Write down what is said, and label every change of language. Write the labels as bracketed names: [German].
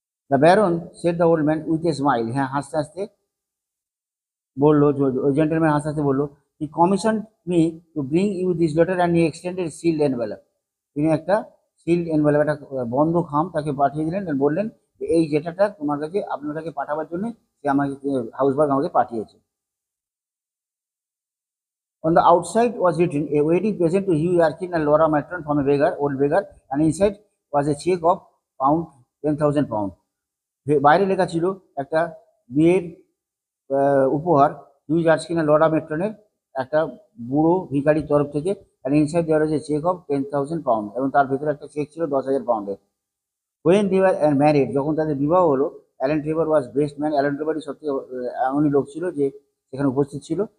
[English] the baron said the old man with a smile, [Bangla] হ্যাঁ হাসতে হাসতে বললো, ওই জেন্টেলম্যান হাসতে হাসতে বললো, [English] he commission me to bring you this letter and he extended sealed envelope, [Bangla] তিনি একটা সিল্ড এনভেলপ, একটা বন্ধ খাম তাকে পাঠিয়ে দিলেন, বললেন যে এই যেটাটা তোমার কাছে, আপনার কাছে পাঠাবার জন্য সে আমাকে, হাউসবার্গ আমাকে পাঠিয়েছে। [English] On the outside was written a wedding present to Hugh Erskine and Laura Matron from a old beggar, and inside was a check of £10,000. [Bangla] বাইরে লেখা ছিল একটা বিয়ের উপহার হিউ জার্সকিন আর লরা মেট্রনের একটা বুড়ো ভিখারির তরফ থেকে, আর ইনসাইড দেওয়ার হচ্ছে চেক অফ £10,000, এবং তার ভেতরে একটা চেক ছিল £10,000। [English] when they were married, [Bangla] যখন তাদের বিবাহ হলো, [English] Allen Trevor was best man, [Bangla] অ্যালেন ট্রেভারই সত্যি এমনই লোক ছিল যে সেখানে উপস্থিত ছিল।